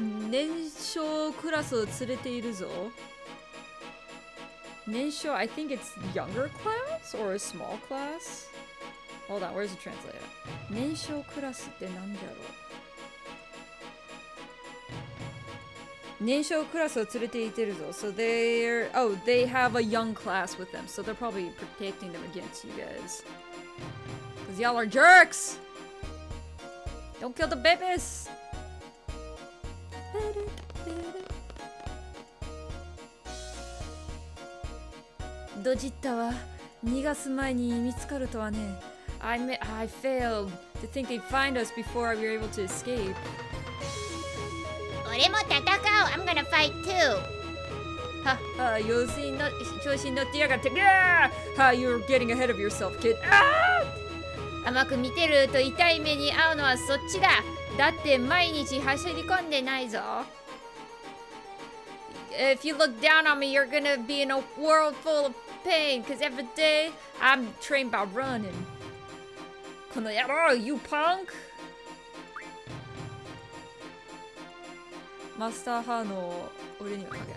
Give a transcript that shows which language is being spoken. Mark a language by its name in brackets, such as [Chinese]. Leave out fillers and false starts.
[Japanese] 年少クラスを連れているぞ。 [English] 年少, I think it's younger class or a small class? Hold on, where's the translator? [Japanese] 年少クラスってなんだろう年少クラスを連れて行ってるぞ. [English] So they have a young class with them. So they're probably protecting them against you guys. Because y'all are jerks! Don't kill the babies! [Japanese] ドジったわ。逃がす前に見つかるとはね。 [English] I failed to think they'd find us before we were able to escape. [Japanese] 俺も戦おう。 [English] I'm gonna fight too. [Japanese] はは、調子に乗ってやがって。 [English] は、you're getting ahead of yourself, kid. [Japanese] 甘く見てると痛い目に遭うのはそっちだ。だって毎日走り込んでないぞ。 [English] If you look down on me, you're gonna be in a world full of pain. Cause every day I'm trained by running. [Japanese] この野郎, [English] you punk! [Japanese] マスター派の俺には関係。